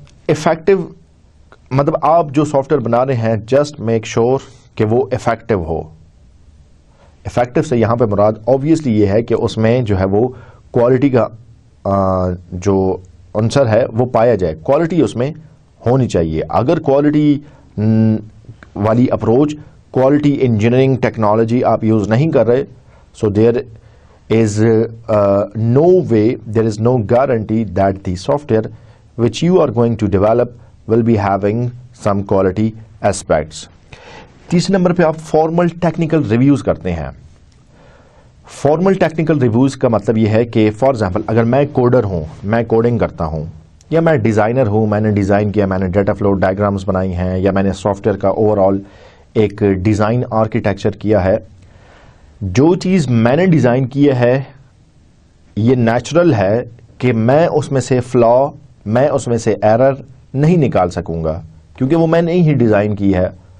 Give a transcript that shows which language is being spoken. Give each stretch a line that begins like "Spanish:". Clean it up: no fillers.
Hindi: Effective मतलब आप जो सॉफ्टवेयर बना रहे हैं, जस्ट मेक श्योर कि वो इफेक्टिव हो. इफेक्टिव से यहाँ पे मुराद ऑब्वियसली ये है कि उसमें जो है वो क्वालिटी का जो अंसर है वो पाया जाए, क्वालिटी उसमें होनी चाहिए. अगर क्वालिटी वाली अप्रोच, क्वालिटी इंजीनियरिंग टेक्नोलॉजी आप यूज़ नहीं कर रहे,
English: so there is no way, there is no guarantee that the software which you are going to develop will be having some quality aspects.
Hindi: तीसरे नंबर पे आप formal technical reviews करते हैं. Formal technical reviews का मतलब ये है कि फॉर एग्जांपल अगर मैं कोडर हूँ, मैं कोडिंग करता हूँ, या मैं डिज़ाइनर हूँ, मैंने डिज़ाइन किया, मैंने डाटा फ्लो डायग्राम्स बनाई हैं, या मैंने सॉफ्टवेयर का ओवरऑल एक डिज़ाइन आर्किटेक्चर किया है, जो चीज़ मैंने डिज़ाइन की है ये नेचुरल है कि मैं उसमें से फ्लॉ, मैं उसमें से एरर नहीं निकाल सकूंगा क्योंकि वो मैंने ही डिज़ाइन की है.